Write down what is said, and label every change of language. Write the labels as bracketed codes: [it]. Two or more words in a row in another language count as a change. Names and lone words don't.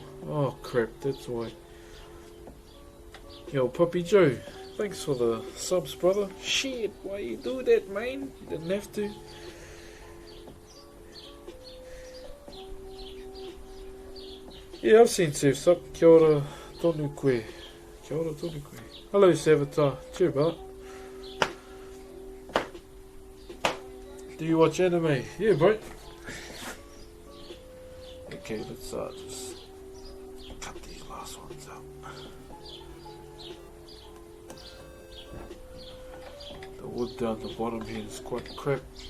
[en] Oh crap, that's why. Yo, Puppy Joe. Thanks for the subs, brother. Shit, why you do that, man? You didn't have to. Yeah, I've seen Surf Sub. [mi] Kia ora tonu koe. Kia ora tonu koe. [en] Hello, Savitar. Cheer, brother. Do you watch anime? Yeah, bro. Okay, let's just cut these last ones out. The wood down the bottom here is quite crap.